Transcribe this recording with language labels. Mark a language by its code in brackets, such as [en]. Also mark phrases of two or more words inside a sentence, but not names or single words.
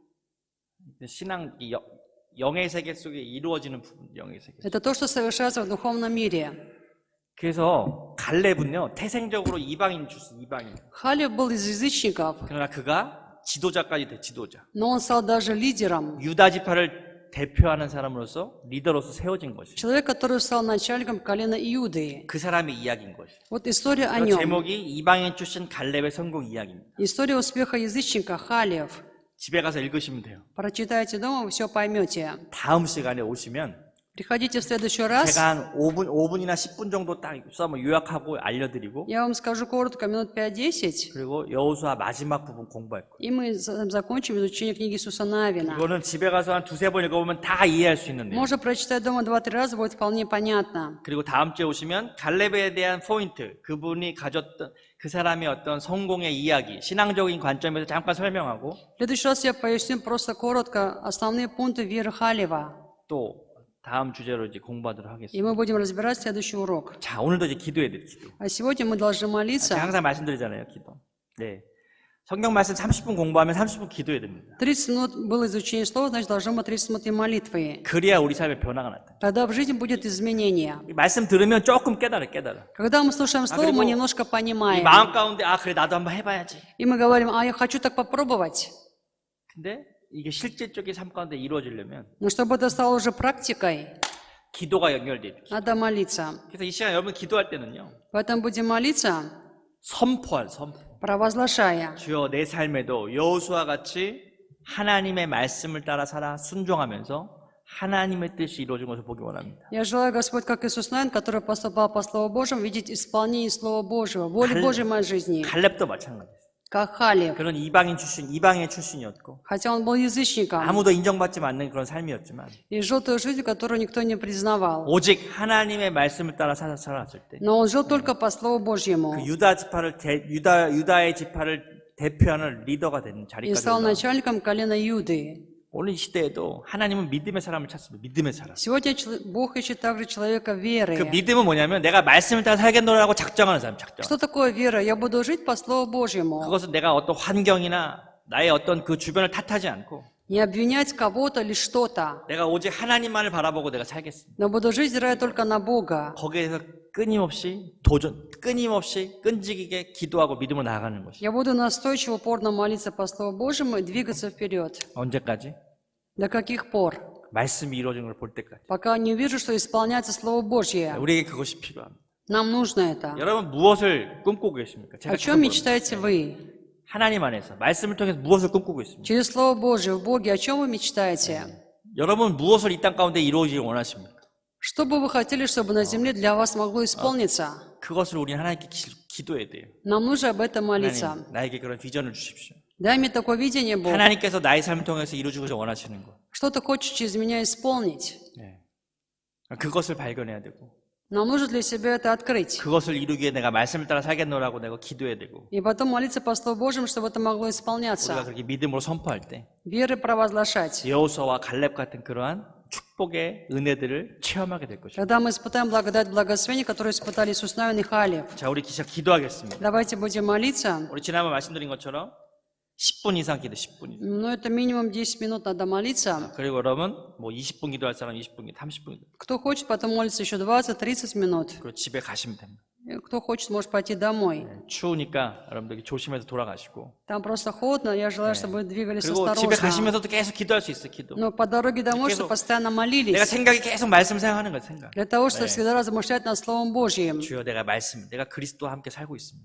[ko] 신앙 영의 세계 속에 이루어지는 부분, 영의 세계. [ru] Это то, что совершается в духовном мире. [ko] 그래서 갈렙은요 태생적으로 이방인 출신, 이방인. [ru] Халев был из язычников, [ko] 그러나 그가 지도자까지 돼, 지도자. [ru] но он стал даже лидером. [ko] 유다 지파를 대표하는 사람으로서 리더로서 세워진 것이. [ru] Человек, который стал начальником колена Иуды. [ko] 그 사람의 이야기인 것이. [ru] Вот история о [ko] 그 [ru] нем. [ko] 제목이 이방인 출신 갈렙의 성공 이야기입니다. [ru] История успеха язычника Халев. [ko] 집에 가서 읽으시면 돼요. [ru] Прочитайте дома, вы все поймете. [ko] 다음 시간에 오시면 [ru] Приходите в следующий раз. [ko] 제가 한 5분이나 10분 정도 딱 써서 요약하고 알려드리고, [ru] Я вам скажу коротко, минут 5-10, [ko] 그리고 여호수아 마지막 부분 공부할 거예요. [ru] и мы закончим изучение книги Иисуса Навина. [ko] 이거는 집에 가서 한 2-3번 읽어보면 다 이해할 수 있는 내용. [ru] Можно прочитать дома 2-3 раза, будет вполне понятно. [ko] 그리고 다음 주에 오시면 갈렙에 대한 포인트, 그분이 가졌던 그 사람의 어떤 성공의 이야기, 신앙적인 관점에서 잠깐 설명하고, [ru] В следующий раз я поясню просто коротко основные пункты веры Халева. [ko] 또 다음 주제로 이제 공부하도록 [ru] И [ko] 하겠습니다. [ru] мы будем разбирать следующий урок. [ko] 자, 오늘도 이제 기도해야 돼요, 기도. [ru] А сегодня мы должны [ko] 제가 [ru] молиться. [ko] 항상 말씀드리잖아요, 기도. 네. 성경 말씀 30분 공부하면 30분 기도해야 됩니다. [ru] 30 минут было изучение слова, значит, должно быть 30 минут и молитвы. [ko] 그래야 우리 삶에 변화가 나타나요. [ru] Тогда в жизни будет изменение. [ko] 이 말씀 들으면 조금 깨달아. [ru] Когда мы слушаем слово, мы немножко [ko] 이 [ru] понимаем. [ko] 마음 가운데, 아, 그래, 나도 한번 해봐야지. [ru] И мы говорим, а я хочу так попробовать. [ko] 근데 이게 실질적인 삶 가운데 이루어지려면 [ru] Но чтобы это стало уже практикой, [ko] 기도가 연결돼야 돼요. [ru] надо молиться. [ko] 그래서 이 시간 여러분 기도할 때는요, [ru] Поэтому будем молиться, [ko] 선포. [ru] провозглашая. [ko] 주여 내 삶에도 여호수아와 같이 하나님의 말씀을 따라 살아 순종하면서 하나님의 뜻이 이루어진 것을 보기 원합니다. [ru] Я желаю, Господь, как Иисус Навин, который поступал по Слову Божьему, видеть исполнение Слова Божьего, воли Божьей в моей жизни, [ko] 갈렙도 마찬가지였어요. [ru] как Халев. [ko] 그런 이방의 출신이었고 [ru] Хотя он был язычником [ko] 아무도 인정받지 않는 그런 삶이었지만 [ru] и жил той жизнью, которую никто не признавал. [ko] 오직 하나님의 말씀을 따라 살았을 때 그 [ru] Но он жил только по Слову Божьему [ko] 유다의 지파를 대표하는 리더가 되는 [ru] и [ko] 자리까지 [ru] стал [ko] 올라왔어요. [ru] начальником колена Иуды. [ko] 오늘 이 시대에도 하나님은 믿음의 사람을 찾습니다. 믿음의 사람. [ru] Сегодня Бог ищет также человека [ko] 그 [ru] веры. [ko] 믿음은 뭐냐면 내가 말씀을 따라 살겠노라고 작정하는 사람, 작정. [ru] Что такое вера? Я буду жить по Слову Божьему. [ko] 그것은 내가 어떤 환경이나 나의 어떤 그 주변을 탓하지 않고 [ru] Не обвинять кого-то или что-то, [ko] 내가 오직 하나님만을 바라보고 내가 살겠습니다. [ru] но буду жить, взирая только на Бога. [ko] 거기에서 끊임없이 끈질기게 기도하고 믿음으로 나아가는 것이. [ru] Я буду настойчиво, упорно молиться по Слову Божьему и двигаться вперед. [ko] 언제까지? [ru] До каких пор? [ko] 말씀이 이루어진 걸 볼 때까지. [ru] Пока не увижу, что исполняется Слово Божье. [ko] 우리에게 그것이 필요합니다. [ru] Нам нужно это. [ko] 여러분 무엇을 꿈꾸고 계십니까? 제가 [ru] О чем мечтаете вы? [ko] 하나님 안에서 말씀을 통해서 무엇을 꿈꾸고 있습니까? [ru] Через Слово Божье в Боге о чем вы мечтаете? [ko] 여러분 무엇을 이 땅 가운데 이루어지길 원하십니까? [ru] Что бы вы хотели, чтобы на земле для вас могло исполниться? [ko] 그것을 우리는 하나님께 기도해야 돼요. [ru] Нам нужно об этом молиться. [ko] 하나님, 나에게 그런 비전을 주십시오. [ru] Дай мне такое видение, Бог. [ko] 하나님께서 나의 삶을 통해서 이루어주고 원하시는 것. [ru] Что ты хочешь через меня исполнить? [ko] 네. 그것을 발견해야 되고 [ru] Нам нужно для себя это открыть. [ko] 그것을 이루기 위해 내가 말씀을 따라 살겠노라고 내가 기도해야 되고 [ru] И потом молиться по Слову Божьему, чтобы это могло [ko] 우리가 [ru] исполняться. [ko] 그렇게 믿음으로 선포할 때 [ru] Веры провозглашать. [ko] 여호수아와 갈렙 같은 그러한 축복의 은혜들을 체험하게 될 것입니다. [ru] Когда мы испытаем благодать благословения, которые испытали Иисус Навин и Халев. [ko] 자, 우리 기도하겠습니다. [ru] Давайте будем молиться. [ko] 우리 지난번 말씀드린 것처럼 10분 이상 기도, 10분 이상. [ru] Но это минимум 10 минут надо молиться. [ko] 그리고 여러분 뭐 20분 기도할 사람 20분 기도, 30분 기도. [ru] Кто хочет, потом молится еще 20-30 минут. [ko] 그리고 집에 가시면 됩니다. [ru] И кто хочет, может пойти домой. [ko] 추우니까 여러분들 조심해서 돌아가시고. [ru] Там просто холодно, я желаю, чтобы вы двигались [ko] 그리고 집에 [ru] осторожно. [ko] 가시면서도 계속 기도할 수 있어요, 기도. [ru] Но по дороге домой, [ko] 계속 [ru] чтобы постоянно [ko] 내가 [ru] молились. [ko] 생각이 계속 말씀 생각하는 거예요, 생각. [ru] Для того, чтобы всегда размышлять над Словом Божьим. [ko] 주여 내가 그리스도와 함께 살고 있습니다.